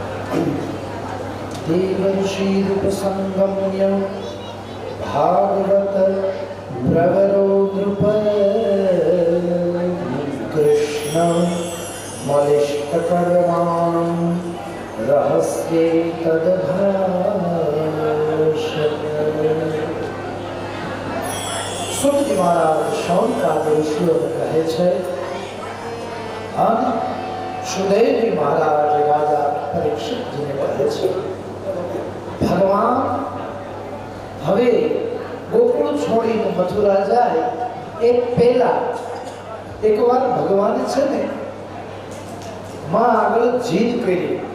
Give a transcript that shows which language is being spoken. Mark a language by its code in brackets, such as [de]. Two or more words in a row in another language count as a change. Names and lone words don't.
[sa] देवर्षि रूपसंगम्य भागवत प्रवरो नृप कृष्ण मलिष्टकर्माणं रहस्ये तद्भाषत। [gu] સુતજી મહારાજ શૌનકાદ ઋષિઓને કહે છે અને સુદેવજી મહારાજ રાજા પરીક્ષિતજીને કહે છે, ભગવાન હવે ગોકુળ છોડીને મથુરા જાય એ પહેલા એકવાર ભગવાને છે ને માં આગળ જીદ કરી.